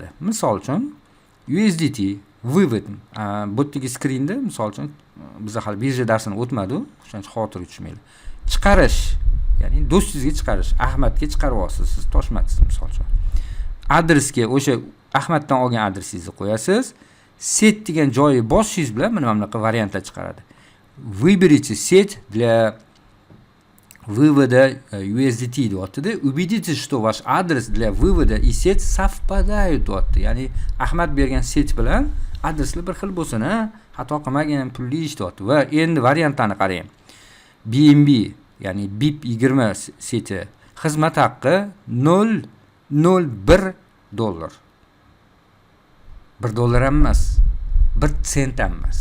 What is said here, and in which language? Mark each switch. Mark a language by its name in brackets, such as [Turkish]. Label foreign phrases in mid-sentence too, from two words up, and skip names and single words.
[Uzbek] Misol uchun USDT vывод bu yergi skrinda, misol uchun biz hali birja darsini o'tmadik, shuning uchun xavotirga tushmaylik. Chiqarish, ya'ni do'stingizga chiqarish, Ahmadga chiqarib olasiz, siz Toshmatsiz misol uchun. Adresga o'sha Ahmaddan olgan adresingizni qo'yasiz. Set degan joyi bosishingiz bilan mana bunaqa variantlar chiqaradi. [Russian] Выберите сеть для вывода USDT deyapti-da. Убедитесь, что ваш адрес для вывода и сеть совпадают deyapti. [Uzbek] Ya'ni Ahmad bergan set bilan adreslar bir xil bo'lsin, xato qilmagan pulli ish deyapti. Va endi variantlarni qarang. BNB, ya'ni BIP 20 seti xizmat haqqi 0.01 dollar. 1 dollar ham emas, 1 sent ham emas.